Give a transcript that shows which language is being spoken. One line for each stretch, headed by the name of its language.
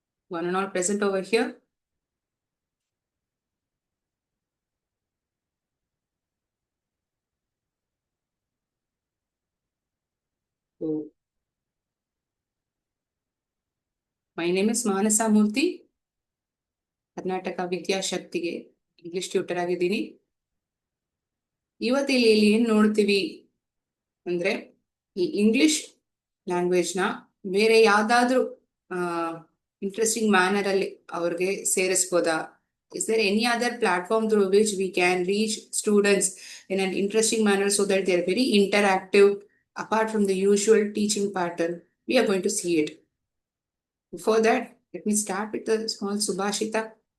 English: One and all present over here. So, my name is Manasa Murthy.
Kannada: Karnataka ವಿದ್ಯಾಶಕ್ತಿಗೆ English tutor ಆಗಿದ್ದೀನಿ. ಇವತ್ತು ಇಲ್ಲಿ ಏನ್ ನೋಡ್ತೀವಿ ಅಂದ್ರೆ ಈ ಇಂಗ್ಲಿಷ್ ಲ್ಯಾಂಗ್ವೇಜ್ ನ ಬೇರೆ ಯಾವ್ದಾದ್ರು ಇಂಟ್ರೆಸ್ಟಿಂಗ್ ಮ್ಯಾನರ್ ಅಲ್ಲಿ ಅವ್ರಿಗೆ ಸೇರಿಸ್ಬೋದಾ?
English: Is there any other platform through which we can reach students in an interesting manner so that they're very interactive apart from the usual teaching pattern? We are going to see it. Before that, let me start with a small Subhashita.